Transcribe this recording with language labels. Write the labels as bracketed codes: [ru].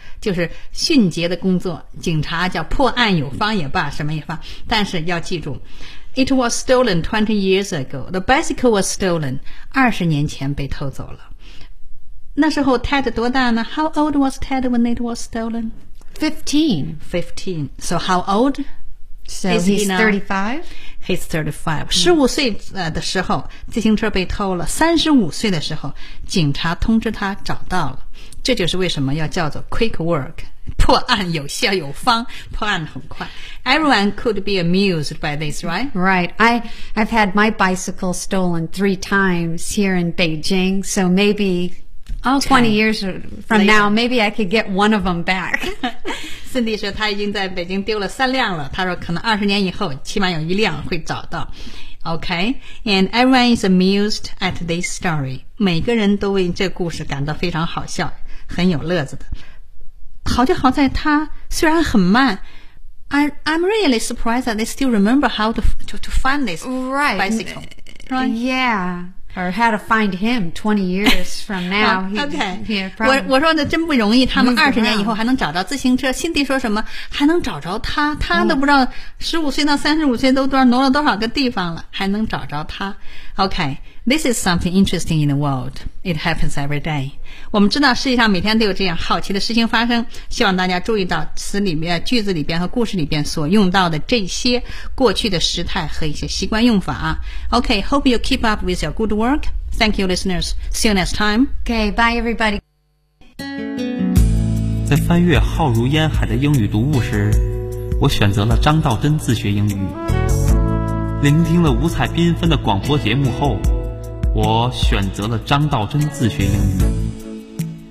[zh] 就是迅捷的工作，警察叫破案有方也罢，什么也罢，但是要记住 [en] It was stolen 20 years ago. The bicycle was stolen. [zh] 20年前被偷走了。那时候 Ted 多大呢？ [en] How old was Ted when it was stolen? 15. So how old? So he's 35. [zh] 15岁的时候自行车被偷了，35岁的时候警察通知他找到了。这就是为什么要叫做 [en] quick work， [zh] 破案有效有方，破案很快。 [en] Everyone could be amused by this, right? Right. I've had my bicycle stolen 3 times here in Beijing, so maybe okay, 20 years from now, maybe I could get one of them back. [zh] Cindy 说她已经在北京丢了3辆了，她说可能20年以后起码有一辆会找到。 [en] Okay, and everyone is amused at this story. [zh] 每个人都为这故事感到非常好笑，很有乐子的。好就好在他虽然很慢， [en] I'm really surprised that they still remember how to find this right, bicycle. Right? Yeah, or how to find him 20 years from now. [zh] Okay, 我说的真不容易，他们20年以后还能找到自行车。辛迪说什么还能找着他，他都不知道15岁到35岁都挪了多少个地方了，还能找着他。 [en] Okay, this is something interesting in the world. It happens every day. 我们知道世界上每天都有这样好奇的事情发生，希望大家注意到词里面、句子里边和故事里边所用到的这些过去的时态和一些习惯用法。 Okay, hope you keep up with your good work. Thank you, listeners. See you next time. Okay, bye, everybody. [zh] 在翻阅浩如烟海的英语读物时，我选择了张道真自学英语。聆听了五彩缤纷的广播节目后，我选择了张道真自学英语。